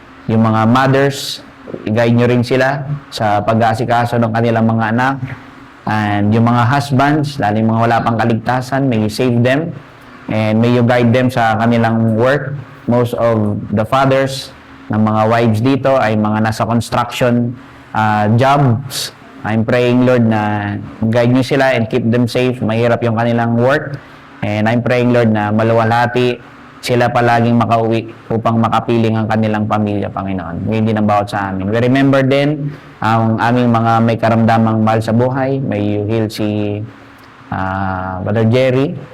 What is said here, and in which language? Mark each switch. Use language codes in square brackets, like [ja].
[tl] Yung mga mothers, i-guide nyo rin sila sa pag-aasikaso ng kanilang mga anak. [en] And yung mga husbands, [tl] lalo yung mga wala pang kaligtasan, [en] may you save them and may you guide them sa kanilang work. Most of the fathers ng mga wives dito ay mga nasa construction jobs. I'm praying, Lord, [tl] na guide nyo sila [en] and keep them safe. [tl] Mahirap yung kanilang work. And I'm praying, Lord, na maluwalhati sila palaging makauwi upang makapiling ang kanilang pamilya, Panginoon. Ngayon din ang bawat sa amin. We remember din ang aming mga may karamdamang mahal sa buhay. [en] May you heal si Brother Jerry.